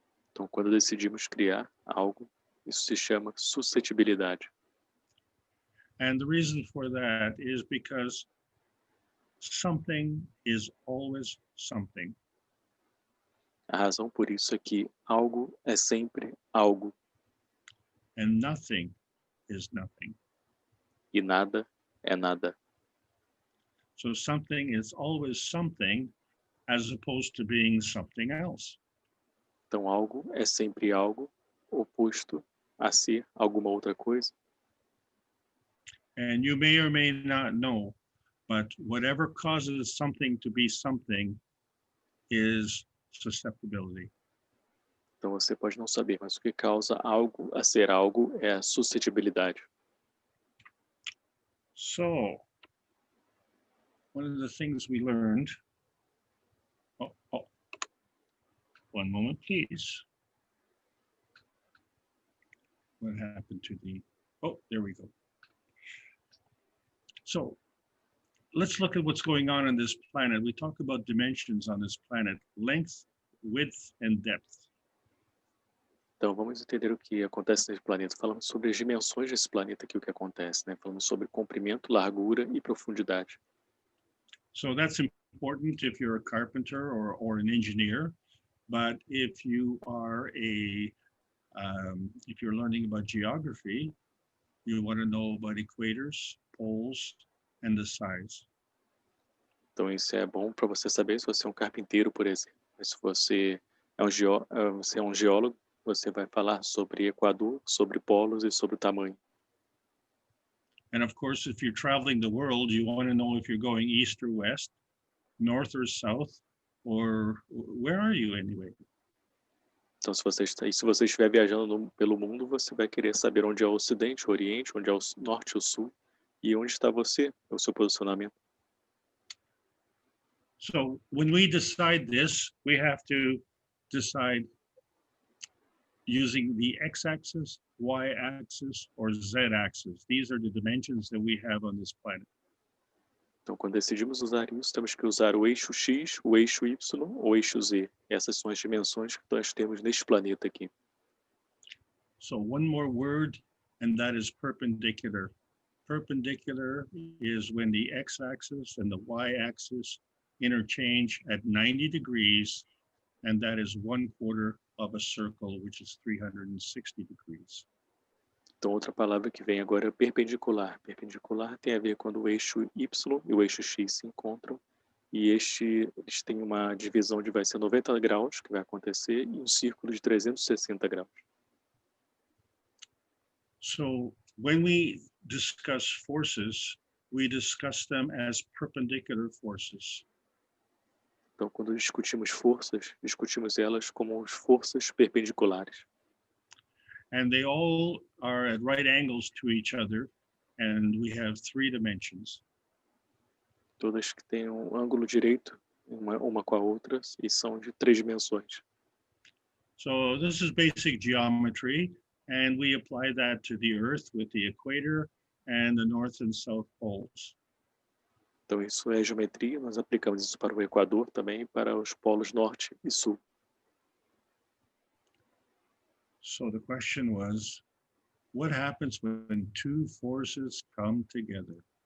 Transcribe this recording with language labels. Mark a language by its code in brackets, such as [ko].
[pt] Então, quando decidimos criar algo, isso se chama suscetibilidade. [en] And the reason for that is because something is always something. [pt] A razão por isso é que algo é sempre algo [en] And nothing is nothing. [pt] e nada é nada. [en] So something is always something as opposed to being something else. [pt] Então, algo é sempre algo oposto a ser alguma outra coisa. [en] And you may or may not know, but whatever causes something to be something is susceptibility. [pt] Então, você pode não saber, mas o que causa algo a ser algo é a suscetibilidade. [en] So, one of the things we learned, one moment, please. What happened to there we go. So, let's look at what's going on this planet. We talk about dimensions on this planet, length, width, and depth. [pt] Então, vamos entender o que acontece nesse planeta. Falamos sobre as dimensões desse planeta aqui, o que acontece, né? Falamos sobre comprimento, largura e profundidade. [en] So that's important if you're a carpenter or an engineer. But if you are if you're learning about geography, you want to know about equators, poles, and the size. [pt] Então, isso é bom para você saber se você é um carpinteiro, por exemplo. Mas se você é um geólogo, você vai falar sobre equador, sobre polos e sobre o tamanho. [en] And of course, if you're traveling the world, you want to know if you're going east or west, north or south, or where are you anyway? [pt] Então, se você estiver viajando pelo mundo, você vai querer saber onde é o ocidente, o oriente, onde é o norte e o sul, e onde está você, o seu posicionamento. [en] So when we decide this, we have to decide using the x-axis, y-axis, or z-axis. These are the dimensions that we have on this planet. [pt] Então, quando decidimos usar isso, temos que usar o eixo X, o eixo Y ou o eixo Z. Essas são as dimensões que nós temos neste planeta aqui. [en] So one more word, and that is perpendicular. Perpendicular is when the x-axis and the y-axis interchange at 90 degrees, and that is 1/4 of a circle, which is 360 degrees. [pt] Então, outra palavra que vem agora é perpendicular. Perpendicular tem a ver quando o eixo Y e o eixo X se encontram, e eles têm uma divisão de vai ser 90 graus, que vai acontecer, e um círculo de 360 graus. [en] So when we discuss forces, we discuss them as perpendicular forces. [pt] Então, quando discutimos forças, discutimos elas como forças perpendiculares. [en] And they all are at right angles to each other, and we have 3 dimensions. [pt] Todas que têm um ângulo direito, uma com a outra, e são de 3 dimensões. [en] So this is basic geometry, and we apply that to the Earth with the equator and the North and South poles. [pt] Então, isso é geometria, nós aplicamos isso para o Equador também, para os polos norte e sul. [en] So the question was, what happens when two forces come together?